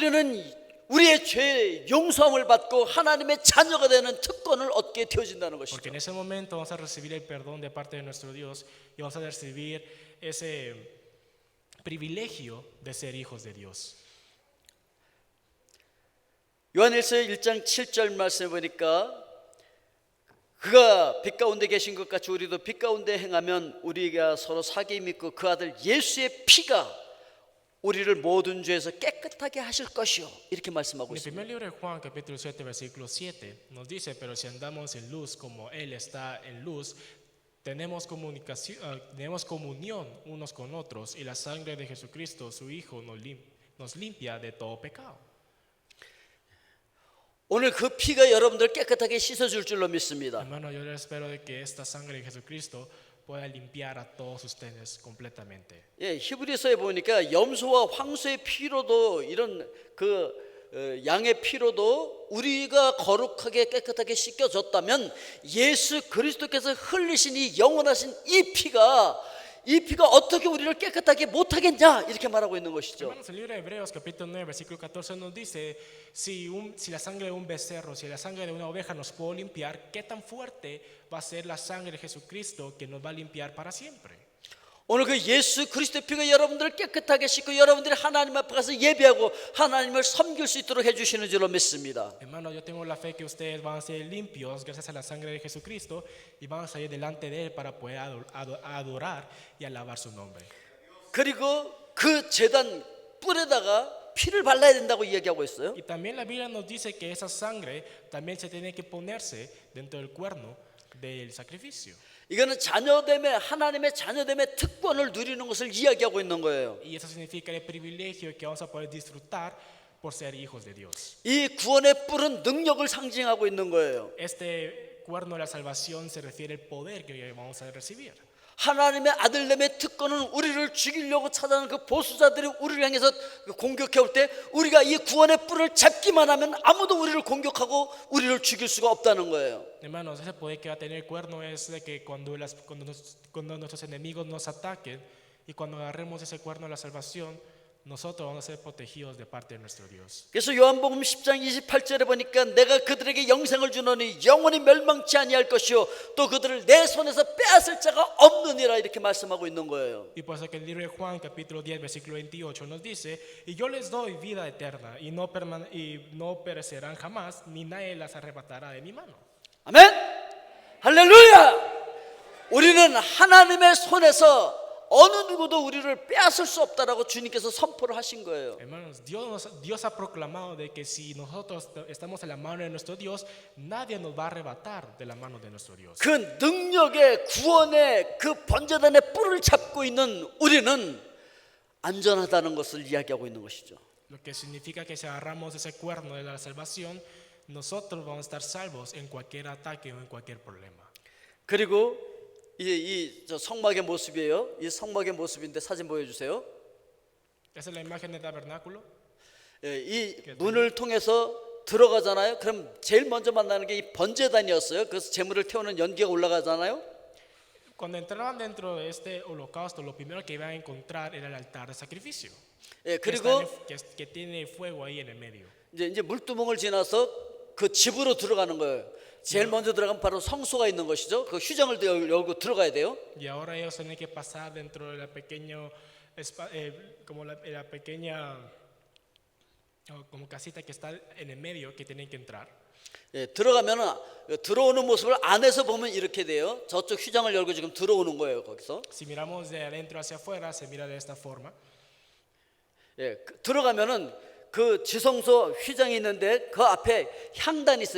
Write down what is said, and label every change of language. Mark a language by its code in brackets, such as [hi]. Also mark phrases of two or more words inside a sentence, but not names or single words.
[ko] 거기서 우리는 우리의 죄 용서함을 받고 하나님의 자녀가 되는 특권을 얻게 되어진다는 Porque 것이죠. [es] en ese momento vamos a recibir el perdón de parte de nuestro Dios y vamos a recibir ese privilegio de ser hijos de Dios. [ko] 요한일서 1장 7절 말씀해 보니까 그가 빛 가운데 계신 것 같이 우리도 빛 가운데 행하면 우리가 서로 사귐이 믿고 그 아들 예수의 피가 우리를 모든 죄에서 깨끗하게 하실 것이요, 이렇게 말씀하고 [es] En el [ko] 있습니다. [es] primer libro de Juan, capítulo 7, versículo 7, nos dice, pero si andamos en luz como Él está en luz, tenemos comunión unos con otros y la sangre de Jesucristo, su Hijo, nos limpia de todo pecado. [ko] 오늘 그 피가 여러분들 깨끗하게 씻어줄 줄로 믿습니다. [es] Hermano, yo les espero de que esta sangre de Jesucristo pueda limpiar a todos ustedes completamente. [ko] 예, 히브리서에 보니까 염소와 황소의 피로도 이런 양의 피로도 우리가 거룩하게 깨끗하게 씻겨졌다면 예수 그리스도께서 흘리신 이 영원하신 이 피가 어떻게 우리를 깨끗하게 못하겠냐, 이렇게 말하고 있는 것이죠. [es] Hermanos, el libro de Hebreos capítulo 9 versículo 14 nos dice, si la sangre de un becerro, si la sangre de una oveja nos puede limpiar, ¿qué tan fuerte va a ser la sangre de Jesucristo que nos va a limpiar para siempre? [ko] 오늘 그 예수 그리스도의 피가 여러분들을 깨끗하게 씻고 여러분들이 하나님 앞에 가서 예배하고 하나님을 섬길 수 있도록 해주시는 줄로 믿습니다. [es] Hermano, yo tengo la fe que ustedes van a ser limpios gracias a la sangre de Jesucristo y van a salir delante de Él para poder adorar y alabar su nombre. [ko] 그리고 그 제단 뿔에다가 피를 발라야 된다고 이야기하고 있어요. [es] Y también la Biblia nos dice que esa sangre también se tiene que ponerse dentro del cuerno del sacrificio. [ko] 이거는 자녀됨의 하나님의 자녀됨의 특권을 누리는 것을 이야기하고 있는 거예요. [es] Y eso significa el privilegio que vamos a poder disfrutar por ser hijos de Dios. [ko] 이 구원의 뿔은 능력을 상징하고 있는 거예요. [es] Este cuerno de la salvación se refiere al poder que hoy vamos a recibir. [ko] 하나님의 아들됨의 특권은 우리를 죽이려고 찾아오는 그 보수자들이 우리를 향해서 공격해 올 때 우리가 이 구원의 뿔을 잡기만 하면 아무도 우리를 공격하고 우리를 죽일 수가 없다는 거예요. [es] Hermanos, ese poder que va a tener el cuerno es de que cuando nuestros enemigos nos ataquen y cuando agarremos ese cuerno de la salvación, nosotros vamos a ser protegidos de parte de nuestro Dios. [ko] 그래서 요한복음 10장 28절에 보니까 내가 그들에게 영생을 주노니 영원히 멸망치 아니할 것이요 또 그들을 내 손에서 빼앗을 자가 없느니라, 이렇게 말씀하고 있는 거예요. [es] Y por eso que el libro de Juan capítulo 10 versículo 28 nos dice, y yo les doy vida eterna y no perecerán jamás, ni nadie las arrebatará de mi mano. [ko] 아멘. 할렐루야. 우리는 하나님의 손에서 어느 누구도 우리를 빼앗을 수 없다라고 주님께서 선포를 하신 거예요. [es] Hermanos, Dios ha proclamado de que si nosotros estamos en la mano de nuestro Dios, nadie nos va a arrebatar de la mano de nuestro Dios. [ko] 그 능력의 구원의 그 번제단의 뿔을 잡고 있는 우리는 안전하다는 것을 이야기하고 있는 것이죠. [es] Lo que significa que si agarramos ese cuerno de la salvación, nosotros vamos a estar salvos en cualquier ataque o en cualquier problema. [ko] 그리고 저 성막의 모습이에요. 이 성막의 모습인데 사진 보여주세요. [es] Esa es la imagen del tabernáculo. [ko] 예, 이 문을 통해서 들어가잖아요. 그럼 제일 먼저 만나는 게 이 번제단이었어요. 그래서 제물을 태우는 연기가 올라가잖아요. [es] Cuando entraban dentro de este holocausto, lo primero que iban a encontrar era el altar de sacrificio. [ko] 예, Que, 그리고 [es] que tiene fuego ahí en el medio. [ko] 이제 물두멍을 지나서 그 집으로 들어가는 거예요. 제일 먼저 들어가면 바로 성소가 있는 것이죠. 그 휴장을 열고 들어가야 돼요. [es] Y ahora ellos tienen que pasar dentro de la pequeña como casita que está en el medio que tienen que entrar. [ko] 예, 들어가면은 들어오는 모습을 안에서 보면 이렇게 돼요. 저쪽 휴장을 열고 지금 들어오는 거예요. 거기서. [es] Si miramos de adentro hacia afuera, se mira de esta forma. [ko] 예, 들어가면은 그 지성소 휘장이 있는데 그 앞에 향단이 있어요.